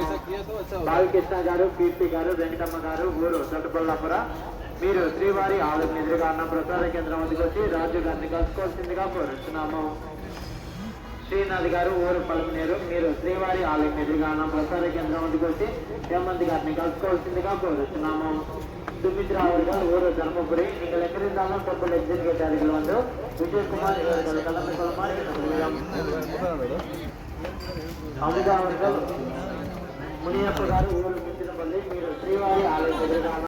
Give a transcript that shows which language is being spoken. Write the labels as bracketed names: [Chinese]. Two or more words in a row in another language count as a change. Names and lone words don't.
[Telugu] బాలకృష్ణ గారు కీర్తి గారు వెంకటమ్మ గారు ఊరు తొట్టపల్లాపుర మీరు శ్రీవారి ఆలయం ఎదురుగాన ప్రసార కేంద్రం వద్దకు వచ్చి రాజు గారిని కలుసుకోవాల్సిందిగా కోరుతున్నాము. శ్రీనాథ్ గారు ఊరు పలుపునేరు మీరు శ్రీవారి ఆలయం ఎదురుగాన ప్రసార కేంద్రం వద్దకు వచ్చి హేమంత్ గారిని కలుసుకోవాల్సిందిగా కోరుతున్నాము. [Tamil] சுமித்ரா அவர்கள் ஊரு தர்மபுரி நீங்கள் எங்கிருந்தாலும் [English] temple executive [Tamil] அருகில் வந்து விஜயகுமார் இவர்கள் கலந்து கொள்ளுமாறு அமுதா அவர்கள் முனியப்ப [Telugu] గారు ఊరు మిత్రపల్లి మీరు శ్రీవారి ఆలయం ఎదురుగాన